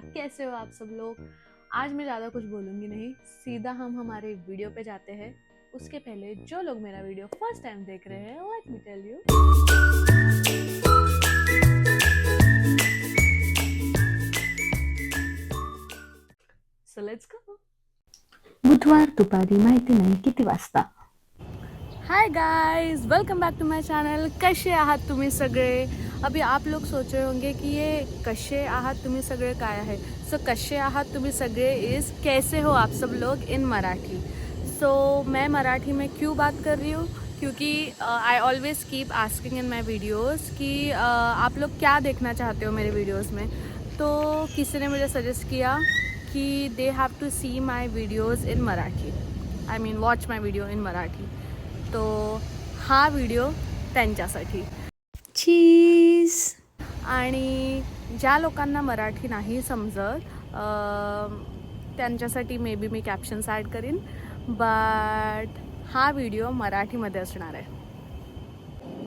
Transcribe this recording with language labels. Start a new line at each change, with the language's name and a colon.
Hindi: कैसे हो आप सब लोग। आज मैं ज़्यादा कुछ बोलूँगी नहीं, सीधा हम हमारे वीडियो पे जाते हैं। उसके पहले जो लोग मेरा वीडियो फर्स्ट टाइम देख रहे हैं,
English: Let me tell you, so let's go.
Marathi: बुधवार दुपारी माहिती नाही किती वाजता।
English: Hi guys, welcome back to my channel.
Marathi: कसे आहात तुम्ही सगळे।
Hindi: अभी आप लोग सोच रहे होंगे कि ये कसे आहात तुम्ही सगळे काय है। सो
Marathi: कसे आहात तुम्ही सगळे
Hindi: इज़ कैसे हो आप सब लोग इन मराठी। सो मैं मराठी में क्यों बात कर रही हूँ, क्योंकि
English: I always keep asking in my videos
Hindi: कि आप लोग क्या देखना चाहते हो मेरे वीडियोज़ में। तो किसी ने मुझे सजेस्ट किया कि
English: they have to see my videos in Marathi,
Hindi: I mean watch my video इन मराठी।
Marathi: तो हा व्हिडिओ त्यांच्यासाठी। चीज। आणि ज्या लोकांना मराठी नाही समजत त्यांच्यासाठी may be मी captions add करीन, बट हा व्हिडिओ मराठीमध्ये असणार आहे।